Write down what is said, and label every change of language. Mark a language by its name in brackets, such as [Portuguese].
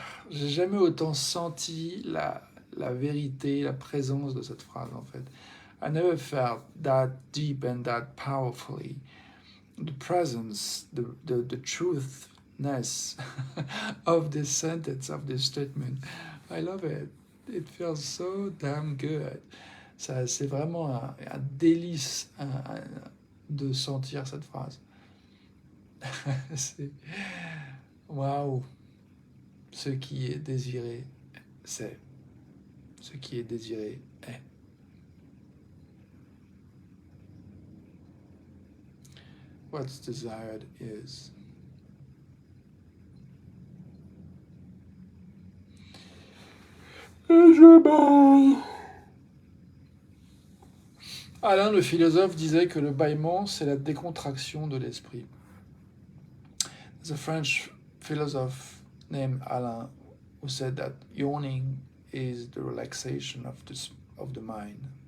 [French] J'ai jamais autant senti la vérité, la présence de cette phrase en fait. [English] I never felt that deep and that powerfully the presence, the truthness of this sentence, of this statement. I love it. It feels so damn good. [French] Ça, c'est vraiment un délice de sentir cette phrase. C'est waouh. Ce qui est désiré, c'est. Ce qui est désiré est. [English] What's desired is. [French] Et je baille. Alain le philosophe disait que le bâillement, c'est la décontraction de l'esprit. [English] There's a French philosopher named Alain who said that yawning is the relaxation of the mind.